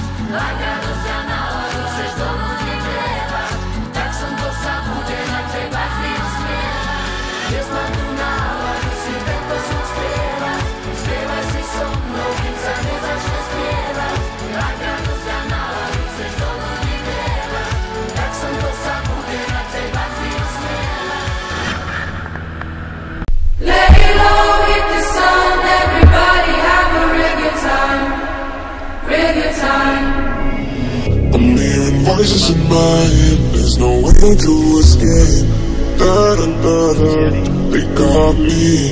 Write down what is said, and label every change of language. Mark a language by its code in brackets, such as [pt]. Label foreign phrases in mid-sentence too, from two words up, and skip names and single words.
[sk] Ak radosť a náladu chceš do ľudí vlievať, tak slnko sa bude na teba ti usmievať. Dnes mám tu náladu si tento song spievať. Spievaj si so mnou, kým sa nezačne spievať. Ak radosť a náladu chceš do ľudí vlievať, tak slnko sa bude na teba ti usmievať. [en] Lay low, hit the sun, everybody have a real good time, real good time. I'm hearing voices in my head, there's no way to escape. Da-da-da-da, they got me.